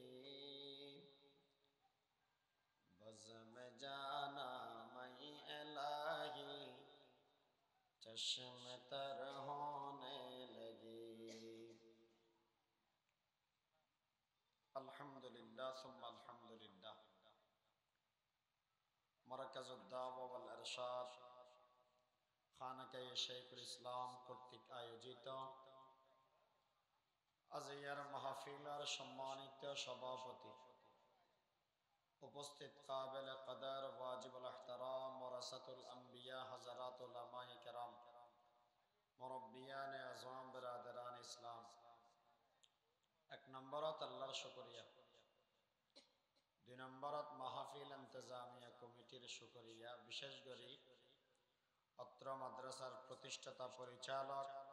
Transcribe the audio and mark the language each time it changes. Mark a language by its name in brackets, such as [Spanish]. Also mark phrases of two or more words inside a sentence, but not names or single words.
[Urdu] بزم جانا میں الہی چشم تر ہونے لگی [Arabic] الحمدللہ ثم الحمدللہ [Urdu] مرکز الدعوہ والارشاد [Bangla] খানকায়ে শেখুল ইসলাম কর্তৃক আয়োজিত আজিয়ার মাহফিলের সম্মানিত সভাপতি উপস্থিত [Urdu] قابل قدر واجب الاحترام [Arabic] ورثة الأنبياء [Bangla] হযরত উলামায়ে কেরাম [Urdu] مربیان اعظم برادران اسلام [Bangla] এক নম্বরত আল্লাহর শুকরিয়া দুই নম্বরত মাহফিল ইন্তজামিয়া কমিটির শুকরিয়া বিশেষ করে অত্র মাদ্রাসার প্রতিষ্ঠাতা পরিচালক